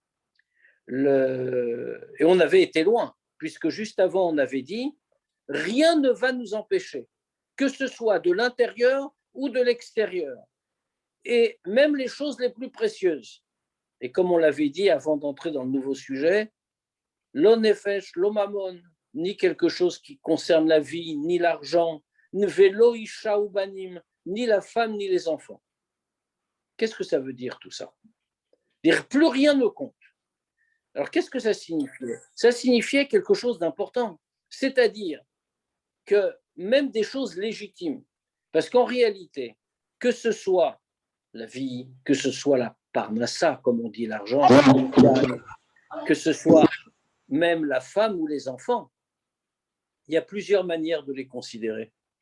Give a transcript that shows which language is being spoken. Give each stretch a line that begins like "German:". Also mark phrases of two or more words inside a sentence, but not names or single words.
French: Et on avait été loin, puisque juste avant on avait dit, rien ne va nous empêcher, que ce soit de l'intérieur ou de l'extérieur, et même les choses les plus précieuses. Et comme on l'avait dit avant d'entrer dans le nouveau sujet,
Hebrew: לא נפש לא ממון,
French: ni quelque chose qui concerne la vie, ni l'argent,
Hebrew: ולא אשה או בנים,
French: ni la femme, ni les enfants. Qu'est-ce que ça veut dire tout ça? Dire plus rien ne compte. Alors qu'est-ce que ça signifiait? Ça signifiait quelque chose d'important, c'est-à-dire que même des choses légitimes, parce qu'en réalité, que ce soit la vie, que ce soit la parnassa, comme on dit l'argent, que ce soit même la femme ou les enfants, il y a plusieurs manières de les considérer.